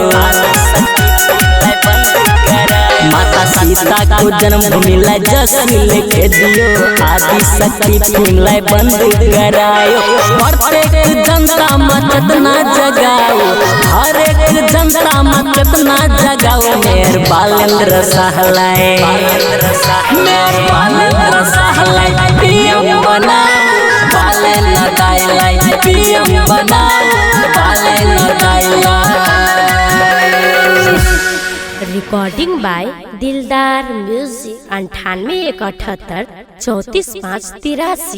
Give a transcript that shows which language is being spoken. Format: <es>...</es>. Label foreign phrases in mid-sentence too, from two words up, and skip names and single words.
<ne>माता सीता को जन्मभूमिलाई जसले खेदियो, आदि शक्ति फिल्मलाई बन्द गरायो। प्रत्येक जनतामा चेतना जगाओ, हरेक जनतामा चेतना जगाओ। मेर बालेंद्र साहलाई, मेर बालेंद्र साहलाई पीएम बनाओ, बालेंद्र दाइलाई पीएम बनाओ, बालेंद्र दाइलाई।</ne> <en>Recording by Dildar Music 98 178 34 5 83.</en>